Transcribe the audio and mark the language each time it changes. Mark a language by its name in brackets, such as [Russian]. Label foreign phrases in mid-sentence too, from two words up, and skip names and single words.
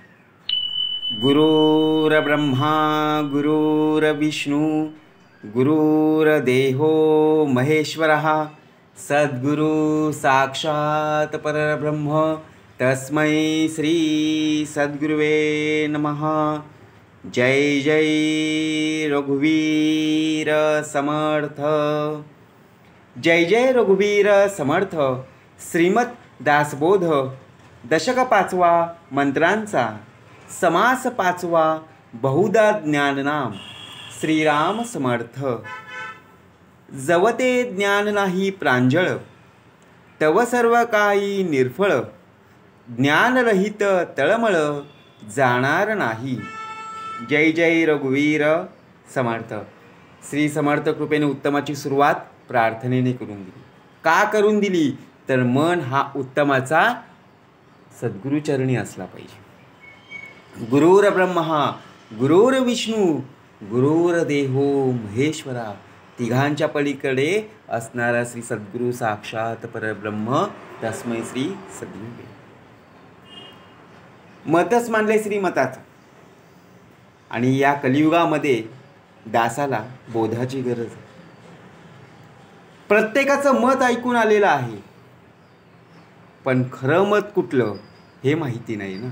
[Sanskrit] गुरुर्ब्रह्मा गुरुर्विष्णू गुरुर्देहो महेश्वरः सद्गुरु साक्षात् परब्रह्म तस्मै श्री सद्गुरुवे नमः. [Marathi] जय जय रघुवीर समर्थ. जय जय रघुवीर समर्थ. श्रीमद दासबोध दशक 5वा मंत्रांचा समास 5वा बहुधा ज्ञाननाम. श्रीराम समर्थ. जवते ज्ञान नाही प्रांजळ तव सर्व काही निर्फळ. ज्ञानरहित तळमळ जाणार नाही. जय जय रघुवीर समर्थ. श्री समर्थ कृपेने उत्तमाची सुरुवात प्रार्थनेने करून दिली. का करून दिली तर मन हा उत्तमाचा सद्गुरुचरणी असला पाहिजे. [Sanskrit] गुरुर्ब्रह्मा गुरुर्विष्णू गुरुर्देहो महेश्वरा. [Marathi] तिघांच्या पलीकडे असणारा [Sanskrit] श्री सद्गुरु साक्षात परब्रह्म तस्मै श्री सद्गुरुवे. [Marathi] मतच मानले श्रीमताचं. आणि या कलियुगामध्ये दासाला बोधाची गरज आहे. प्रत्येकाचं मत ऐकून आलेलं आहे, पण खरं मत कुठलं हे माहिती नाही ना.